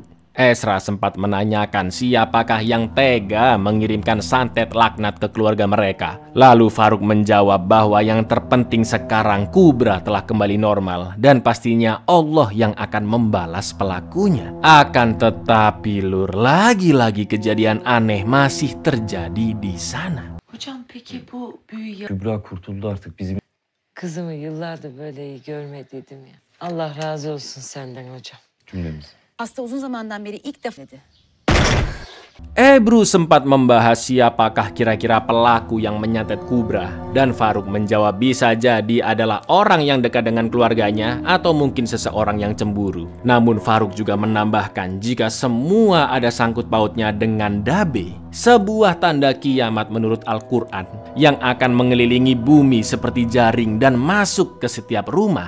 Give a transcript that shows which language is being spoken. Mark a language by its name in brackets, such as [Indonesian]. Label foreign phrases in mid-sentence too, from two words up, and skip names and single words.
[Indonesian] Ezra sempat menanyakan siapakah yang tega mengirimkan santet laknat ke keluarga mereka. Lalu Farouk menjawab bahwa yang terpenting sekarang Kubra telah kembali normal dan pastinya Allah yang akan membalas pelakunya. Akan tetapi Lur, lagi-lagi kejadian aneh masih terjadi di sana. [Turkish] Hocam peki bu büyü Kübra kurtuldu artık bizim. Kızımı yıllardır böyle iyi görmediydim ya. Allah razı olsun senden hocam. Cümlemiz. Hasta uzun zamandan beri ilk defa dedi. [Indonesian] Ebru sempat membahas siapakah kira-kira pelaku yang menyantet Kubra dan Farouk menjawab bisa jadi adalah orang yang dekat dengan keluarganya atau mungkin seseorang yang cemburu. Namun Farouk juga menambahkan jika semua ada sangkut pautnya dengan Dabe, sebuah tanda kiamat menurut Al-Quran yang akan mengelilingi bumi seperti jaring dan masuk ke setiap rumah.